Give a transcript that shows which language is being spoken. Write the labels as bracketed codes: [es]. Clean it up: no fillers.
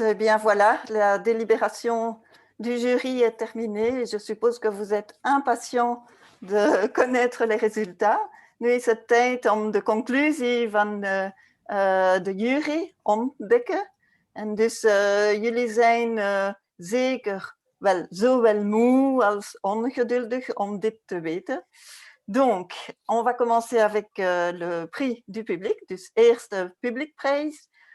[fr] Eh bien voilà, la délibération du jury est terminée. Je suppose que vous êtes impatients de connaître les résultats. [nl] Nu is het tijd om de conclusie van de jury ontdekken. En dus jullie zijn zeker wel zowel moe als ongeduldig om dit te weten. [fr] Donc, on va commencer avec le prix du public, [nl] dus eerste publiekprijs.